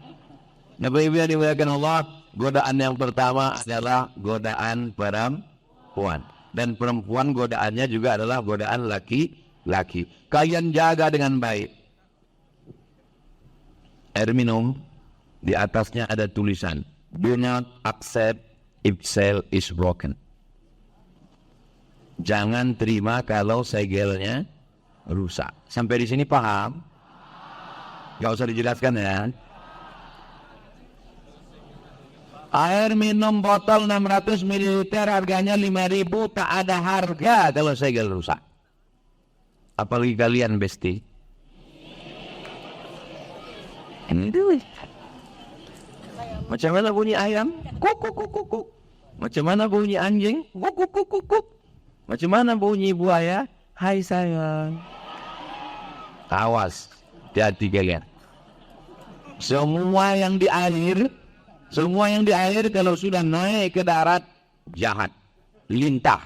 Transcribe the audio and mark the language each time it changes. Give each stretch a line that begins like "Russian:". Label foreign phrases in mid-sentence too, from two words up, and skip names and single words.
Indonesian: Bapak Ibu yang dimuliakan Allah, godaan yang pertama adalah godaan perempuan. Dan perempuan godaannya juga adalah godaan laki-laki. Kalian jaga dengan baik. Air minum, di atasnya ada tulisan,
English: do not accept if seal is broken.
Indonesian: Jangan terima kalau segelnya rusak. Sampai di sini paham? Gak usah dijelaskan ya. Air minum botol 600 ml harganya 5.000, tak ada harga kalau segel rusak. Apalagi kalian besti. Macam mana bunyi ayam? Kuk kuk kuk kuk. Macam mana bunyi anjing? Kuk kuk kuk kuk kuk. Macam mana bunyi buaya? Hai sayang. Awas, hati-hati kalian. Semua yang di air kalau sudah naik ke darat jahat, lintah.